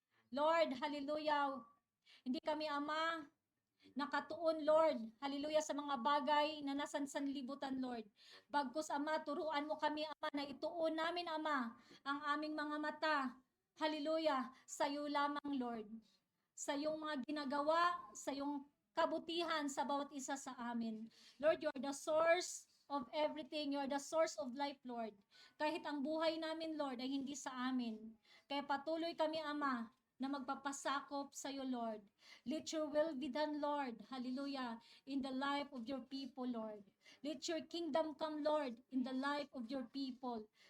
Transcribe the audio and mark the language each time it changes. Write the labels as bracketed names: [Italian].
[Filipino] Lord, hallelujah, hindi kami, Ama, nakatuon, Lord, hallelujah, sa mga bagay na nasa sanlibutan, Lord. Bagkus, Ama, turuan mo kami, Ama, na ituon namin, Ama, ang aming mga mata, hallelujah, sa iyo lamang, Lord. Sa iyong mga ginagawa, sa iyong kabutihan sa bawat isa sa amin. [English] Lord, you are the source of everything. You are the source of life, Lord. [Filipino] Kahit ang buhay namin, Lord, ay hindi sa amin. Kaya patuloy kami, Ama, na magpapasakop sa iyo, Lord. [English] Let your will be done, Lord. Hallelujah. In the life of your people, Lord. Let your kingdom come, Lord, in the life of your people.